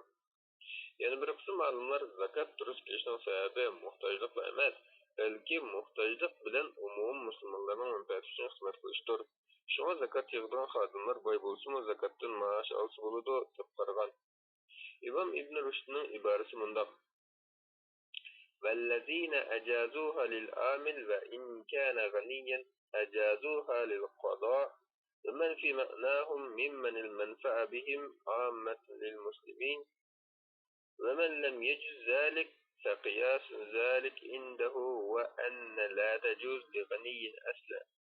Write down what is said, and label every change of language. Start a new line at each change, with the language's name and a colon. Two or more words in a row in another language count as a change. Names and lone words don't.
Uzbek: Yana bir qism olimlar zakat durust kelishning sababi muhtojlik emas, balki muhtojlik bilan umum musulmonlarning manfaati uchun xizmat qilishdir. Shunga zakat yig'dirgan xodimlar boy bo'lsa-mu zakatdan maosh olsa bo'ladi deb qaragan. İmam İbn Rushdning iborasi mundaq:
Arabic: وَالَّذِينَ أَجَازُوهَا لِلْعَامِلِ وَإِنْ كَانَ غَنِيًّا أَجَازُوهَا لِلْقَضَاءِ وَمَنْ فِي مَعْنَاهُمْ مِمَّنِ الْمَنْفَعَةُ بِهِمْ عَامَّةٌ لِلْمُسْلِمِينَ ومن لم يجز ذلك فقياس ذلك عنده وأن لا تجوز لغني أصلا